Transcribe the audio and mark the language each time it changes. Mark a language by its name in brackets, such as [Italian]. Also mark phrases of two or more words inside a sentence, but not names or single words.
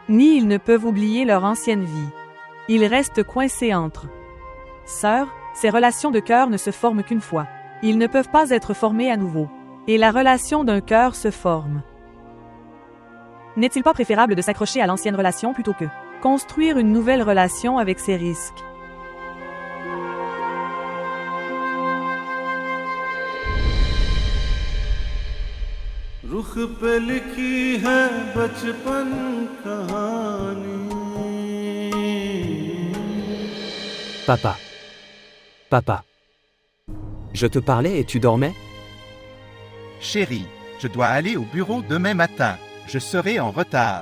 [French] Ni ils ne peuvent oublier leur ancienne vie. Ils restent coincés entre sœurs, ces relations de cœur ne se forment qu'une fois. Ils ne peuvent pas être formés à nouveau. Et la relation d'un cœur se forme. N'est-il pas préférable de s'accrocher à l'ancienne relation plutôt que construire une nouvelle relation avec ses risques? [Hindi] रुख पे लिखी है बचपन कहानी। [French] Papa. Papa. Je te parlais et tu dormais? Chérie, je dois aller au bureau demain matin. Je serai en retard.